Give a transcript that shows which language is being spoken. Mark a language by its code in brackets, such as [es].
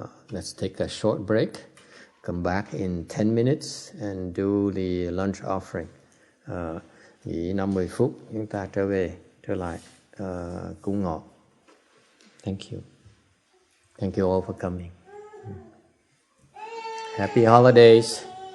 [en] Let's take a short break. Come back in 10 minutes and do the lunch offering. [vi] Nghỉ 50 phút, chúng ta trở lại cúng ngọ. [en] Thank you. Thank you all for coming. Happy holidays.